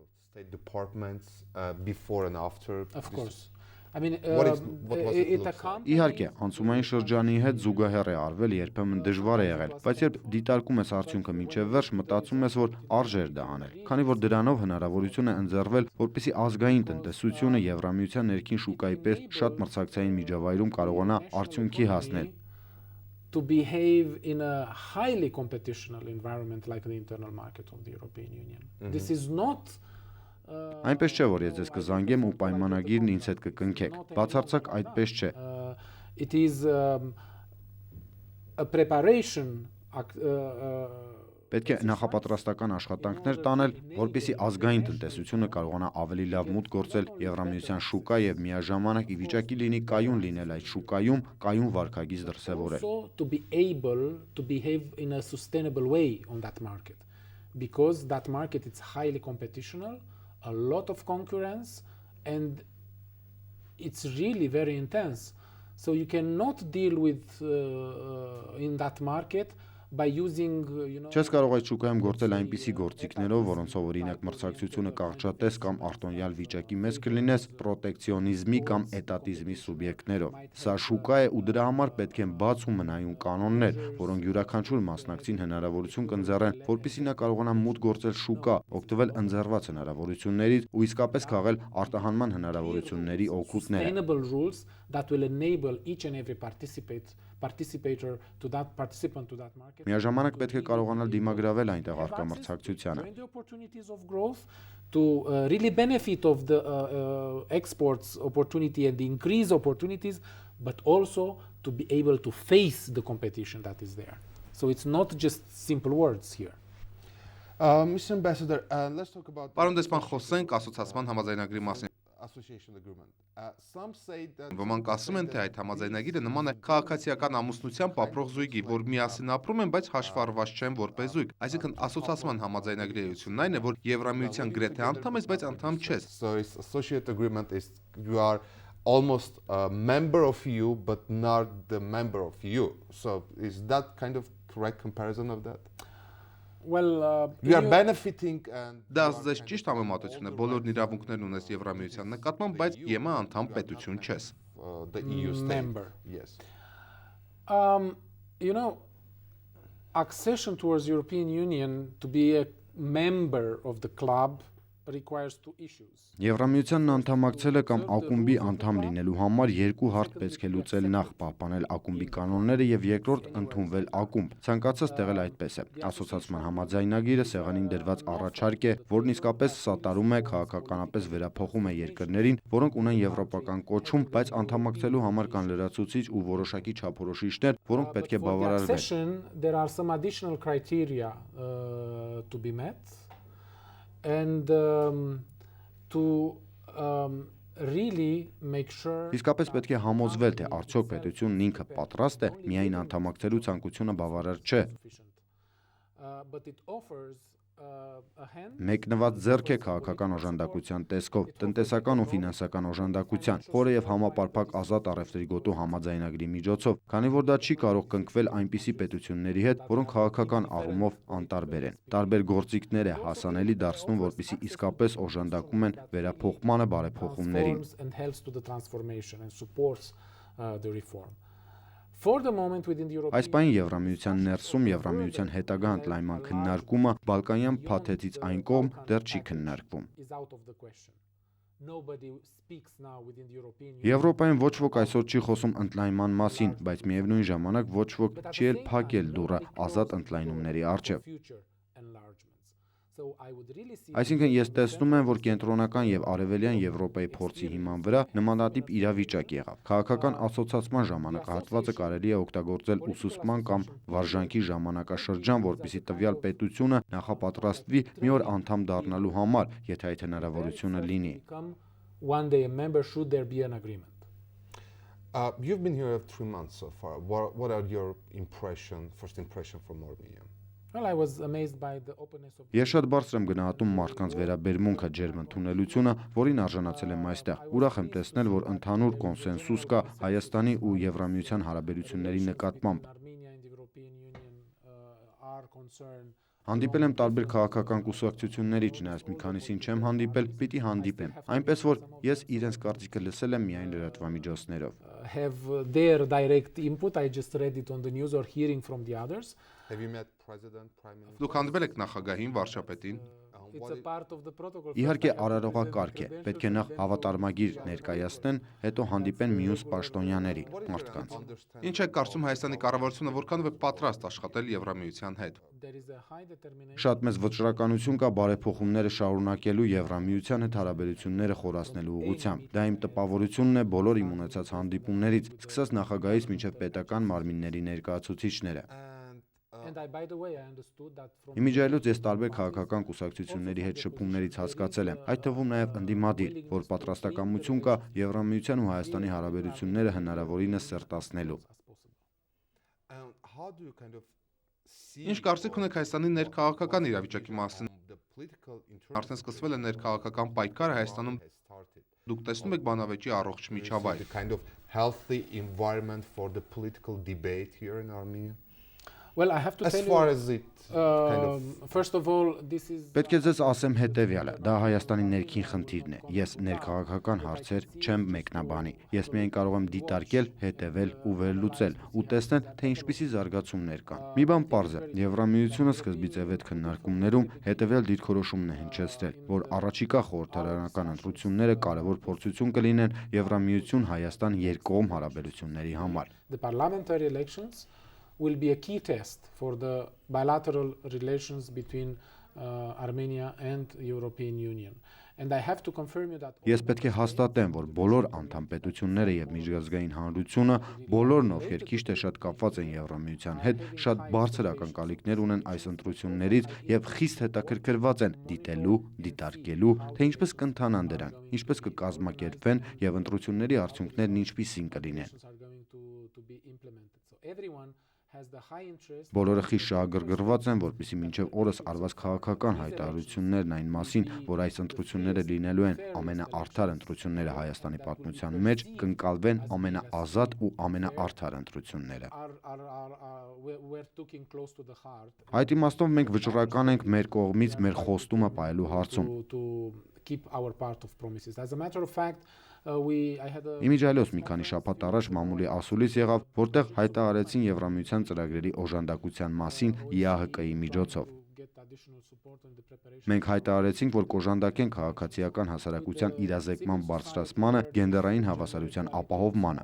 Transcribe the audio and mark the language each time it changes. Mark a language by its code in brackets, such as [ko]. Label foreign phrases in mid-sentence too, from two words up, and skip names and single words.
[hy] Իհարկե, անցումային շրջանի հետ զուգահեռ է արվել, երբեմն դժվար է եղել, բայց երբ դիտարկում ես արդյունքը մինչև վերջ, մտածում ես, որ արժեր դա անել, քանի որ դրանով հնարավորություն է ընձեռվել, որպեսզի ազգային տնտեսությունը Եվրամիության ներքին շուկայի պես շատ մրցակցային միջավայրում կարողանա արդյունքի հասնել։ [en] To behave in a highly competitional environment like the internal market of the European Union. This is not [hy] Այնպես չէ, որ ես ձեզ կզանգեմ ու պայմանագիրն ինձ հետ կկնքեք։ Բացարձակ այդպես չէ։ [en] It is a preparation [hy] Պետք է նախապատրաստական աշխատանքներ տանել, որպեսզի ազգային տնտեսությունը կարողանա ավելի լավ մուտք գործել Եվրամիության շուկա եւ միաժամանակ ի վիճակի լինի կայուն լինել այդ շուկայում, կայուն վարքագիծ դրսևորել։ [en] To be able to behave in a sustainable way on that market, because that market is highly competitional, a lot of concurrence, and it's really very intense. So you cannot deal with in that market by using, [hy] Չես կարող այդ շուկայում գործել այնպիսի գործիքներով, որոնցով օրինակ մրցակցությունը կարճատես կամ արտոնյալ վիճակի մեջ կլինես պրոտեկցիոնիզմի կամ էտատիզմի սուբյեկտներով։ Սա շուկա է ու դրա համար պետք են բաց ու մնայուն կանոններ, որոնք յուրաքանչյուր մասնակցին հնարավորություն կընձեռեն, որպեսզի նա կարողանա մուտք գործել շուկա, օգտվել ընձեռված հնարավորություններից ու իսկապես քաղել արտահանման հնարավորությունների օգուտները։ [en] That will enable each and every participant to that market. [hy] Միաժամանակ պետք է կարողանալ դիմագրավել այնտեղ առկա մրցակցությանը։ [en] The opportunities of growth to really benefit of the exports opportunity and the increase opportunities, but also to be able to face the competition that is there. So it's not just simple words here. Mr. Ambassador, let's talk about [hy] Պարոն դեսպան, խոսենք ասոցիացման համաձայնագրի մասին։ [en] association agreement. Some say that [hy] Ոմանք ասում են, թե այդ համաձայնագիրը նման է քաղաքացիական ամուսնությամբ ապրող զույգի, որ միասին ապրում են, բայց հաշվառված չեն որպես զույգ։ Այսինքն ասոցիացման համաձայնագրի էությունն այն է, որ Եվրամիության գրեթե անդամ ես, բայց անդամ չես։ [en] So it's associate agreement is you are almost a member of EU but not the member of EU. So is that kind of correct comparison of that? Well, You are benefiting and [hy] Դա ձեզ ճիշտ համեմատություն է, բոլորն իրավունքներն ունես Եվրամիության նկատմամբ, բայց ԵՄ անդամ պետություն չես։ [en] the EU state. member. Yes. Accession towards European Union to be a member of the club requires two issues. [hy] Եվրամիությանն անդամակցելը կամ ակումբի անդամ լինելու համար երկու հարթ պետք է լուծել նախ պահպանել ակումբի կանոնները եւ երկրորդ ընդունվել ակումբ։ Ցանկացած տեղել այդպես է։ Ասոցիացման համաձայնագիրը սեղանին դրված առաջարկ է, որն իսկապես սատարում է քաղաքականապես վերափոխում է երկրներին, որոնք ունեն եվրոպական կոչում, բայց անդամակցելու համար կան լրացուցիչ ու որոշակի չափորոշիչներ, որոնք պետք է [en] For the [hy] բավարարվեն։ [en] accession, there are some additional criteria to be met, and to really make sure [hy] Իսկապես պետք է համոզվել, թե արդյոք պետությունն ինքը պատրաստ է միայն անդամակցելու ցանկությունը բավարար չէ։ [en] but it offers a hand. [hy] Մեկնված ձեռք է քաղաքական օժանդակության տեսքով, տնտեսական ու ֆինանսական օժանդակության, խորը եւ համապարփակ ազատ առևտրի գոտու համաձայնագրի միջոցով, քանի որ դա չի կարող կնքվել այնպիսի պետությունների հետ, որոնք քաղաքական առումով անտարբեր են։ Տարբեր գործիքներ է հասանելի դարձնում, որպեսզի իսկապես օժանդակում են վերափոխմանը բարեփոխումներին։ [en] Transforms and helps to the transformation and supports the reform. For the moment within the European [hy] Այս պահին Եվրամիության ներսում Եվրամիության հետագա ընդլայնման քննարկումը Բալկանյան փաթեթից այն կողմ դեռ չի քննարկվում։ [en] is out of the question. Nobody speaks now within the European Union. [hy] Եվրոպայում ոչ ոք այսօր չի խոսում ընդլայնման մասին, բայց միևնույն ժամանակ ոչ ոք չի էլ փակել դուռը ազատ ընդլայնումների առջև։ Այսինքն ես տեսնում եմ, որ կենտրոնական եւ արևելյան Եվրոպայի փորձի հիման վրա նմանատիպ իրավիճակ եղավ։ Քաղաքական ասոցացման ժամանակահատվածը կարելի է օգտագործել ուսուցման կամ վարժանքի ժամանակաշրջան, որպեսզի տվյալ պետությունը նախապատրաստվի մի օր անդամ դառնալու համար, եթե այդ հնարավորությունը լինի։ [en] One day a member should there be an agreement. You've been here 3 months so far. What are your first impression from Armenia? Well, I was amazed by the openness of. [hy] Ես շատ բարձր եմ գնահատում մարդկանց վերաբերմունքը, ջերմընդունելությունը, որին արժանացել եմ այստեղ։ Ուրախ եմ տեսնել, որ ընդհանուր կոնսենսուս կա Հայաստանի ու Եվրամիության հարաբերությունների նկատմամբ։ [en] Armenia and the European Union are concerned. [hy] Հանդիպել եմ տարբեր քաղաքական կուսակցությունների, չնայած մի քանիսին չեմ հանդիպել, պիտի հանդիպեմ։ Այնպես որ ես իրենց կարծիքը լսել եմ միայն լրատվամիջոցներով։ [en] Have their direct input. I just read it on the news or hearing from the others. Have you met President, Prime Minister? [hy] Դուք հանդիպել եք նախագահին, վարչապետին։ [en] It's a part of the protocol. [hy] Իհարկե արարողակարգ է, պետք է նախ հավատարմագիր ներկայացնեն, հետո հանդիպեն մյուս պաշտոնյաների, մարդկանց։ Ինչ եք կարծում Հայաստանի կառավարությունը որքանով է պատրաստ աշխատել Եվրամիության հետ։ [en] There is a high determination. [hy] Շատ մեծ վճռականություն կա բարեփոխումները շարունակելու Եվրամիության հետ հարաբերությունները խորացնելու ուղղությամբ։ Դա իմ տպավորությունն է բոլոր իմ ունեցած հանդիպումներից, սկսած նախագահից մինչև պետական մարմինների ներկայացուցիչները։ [en] And by the way, I understood that from. [hy] Իմիջիայլոց ես տարբեր քաղաքական կուսակցությունների հետ շփումներից հասկացել եմ, այդ թվում նաև ընդդիմադիր, որ պատրաստակամություն կա Եվրամիության ու Հայաստանի հարաբերությունները հնարավորինս սերտացնելու։ [en] How do you kind of see [hy] Ինչ կարծիք ունեք Հայաստանի ներքաղաքական իրավիճակի մասին։ [en] the political [hy] Արդեն սկսվել է ներքաղաքական պայքարը Հայաստանում։ [en] has started? [hy] Դուք տեսնում եք բանավեճի առողջ միջավայր։ [en] The kind of healthy environment for the political debate here in Armenia? Well, I have to As tell far you. as it kind of First of all, this is. [hy] Պետք է ձեզ ասեմ հետևյալը, դա Հայաստանի ներքին խնդիրն է։ Ես ներքաղաքական հարցեր չեմ մեկնաբանի։ Ես միայն կարող եմ դիտարկել, հետևել ու վերլուծել ու տեսնել, թե ինչպիսի զարգացումներ կան։ Մի բան պարզ է, Եվրամիությունը սկզբից այդ քննարկումներում հետևյալ դիրքորոշումն է հնչեցրել, որ առաջիկա խորհրդարանական ընտրությունները կարևոր փորձություն կլինեն Եվրամիություն-Հայաստան երկկողմ հարաբերությունների համար։ [en] The parliamentary elections will be a key test for the bilateral relations between Armenia and European Union. And I have to confirm you that. [hy] Ես պետք է հաստատեմ, որ բոլոր անդամ պետությունները եւ միջազգային հանրությունը, բոլորն ովքեր քիչ թե շատ կապված են Եվրամիության հետ, շատ բարձր ակնկալիքներ ունեն այս ընտրություններից եւ խիստ հետաքրքրված են դիտելու, դիտարկելու, թե ինչպես կընթանան դրանք, ինչպես կկազմակերպվեն եւ ընտրությունների արդյունքներն ինչպիսին կլինեն։ [en] Are going to be implemented. So everyone has the high interest. [hy] Բոլորը խիստ շահագրգռված են, որպեսզի մինչև օրս արված քաղաքական հայտարարություններն այն մասին, որ այս ընտրությունները լինելու են ամենաարդար ընտրությունները Հայաստանի պատմության մեջ, կընկալվեն ամենաազատ ու ամենաարդար ընտրությունները։ [en] We're talking close to the heart. [hy] Այդ իմաստով մենք վճռական ենք մեր կողմից մեր խոստումը պահելու հարցում։ [en] To keep our part of promises. As a matter of fact, I had a. [hy] Իմիջիայլոց մի քանի շաբաթ առաջ մամուլի ասուլիս եղավ, որտեղ հայտարարեցին Եվրամիության ծրագրերի օժանդակության մասին ԵԱՀԿ-ի միջոցով։ Մենք հայտարարեցինք, որ կօժանդակենք քաղաքացիական հասարակության իրազեկման բարձրացմանը, գենդերային հավասարության ապահովմանը։